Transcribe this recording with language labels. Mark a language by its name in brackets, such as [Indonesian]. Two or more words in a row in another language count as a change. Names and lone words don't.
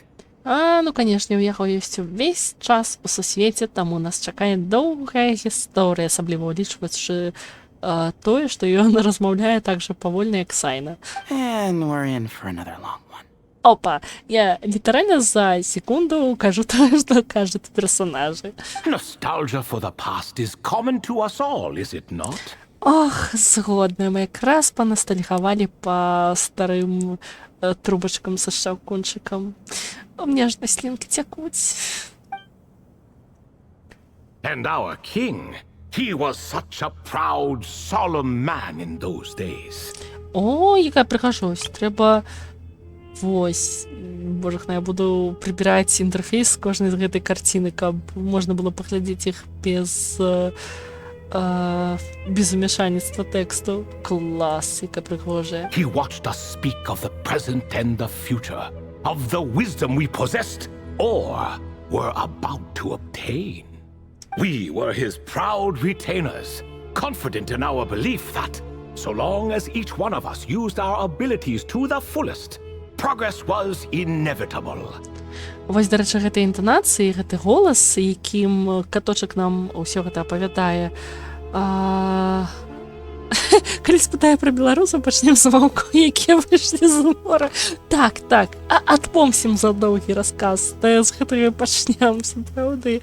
[Belarusian] Ну, канешне, у яго ёсць увесь час у сусвеце, таму нас чакае доўгая гісторыя, асабліва ўлічваючы тое, што ён размаўляе так жа павольна, як Сайна. [English] And we're in for another long one. [Belarusian] Опа, я літаральна за секунду кажу тое, што кажуць персонажы. [English] Nostalgia for the past is common to us all, is it not? [Belarusian] Ох, згодна, мы якраз панастальгавалі па старым трубачкам са шаўкунчыкам. У меня ж на слінкі цякуць. [English] And our king, he was such a proud, solemn man in those days. [Belarusian] О, якая прыгажосць, трэба... Вось, божахна, я буду прыбіраць інтэрфейс з кожнай з гэтай карціны, каб можна было паглядзець іх без умяшальніцтва тэксту. Клас, яка прыгожая. [English] He watched us speak of the present and the future, of the wisdom we possessed or were about to obtain. We were his proud retainers, confident in our belief that, so long as each one of us used our abilities to the fullest, progress was inevitable. [Belarusian] Вось, дарэчы, гэтай інтанацыі, гэты голас, якім каточак нам ўсё гэта апавядае. Калі спытае пра беларусаў, пачнем з ваўкоў, якія выйшлі з мора. Так, адпомсім за доўгі расказ, з гэтага пачнем, сапраўды.